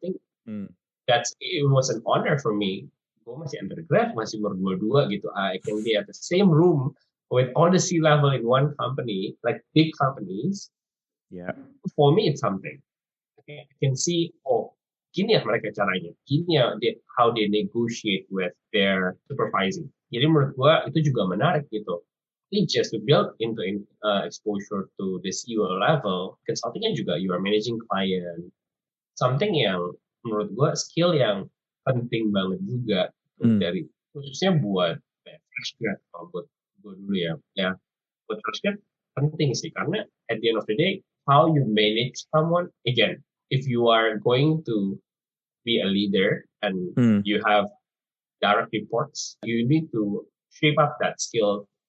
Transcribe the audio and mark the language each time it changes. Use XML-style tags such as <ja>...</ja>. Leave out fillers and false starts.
<en>I think it was an honor for me.</en> <id>Gue masih undergrad, masih umur 22 gitu.</id> <en>I can be at the same room with all the C-level in one company, like big companies. Yeah. For me, it's something. Okay, I can see,</en> <id>gini ya mereka caranya. Gini ya</id> <en>how they negotiate with their supervising.</en> <id>Jadi menurut gue itu juga menarik gitu.</id> <en>Just to build into exposure to the CEO level,</en> <id>consultingnya juga</id> <en>you are managing client.</en> <id>Something yang menurut gue skill yang penting banget juga dari khususnya buat fresh grad. Kalau buat gue dulu ya buat fresh grad penting sih karena</id> <en>at the end of the day how you manage someone, again, if you are going to be a leader and you have direct reports, you need to shape up that skill</en>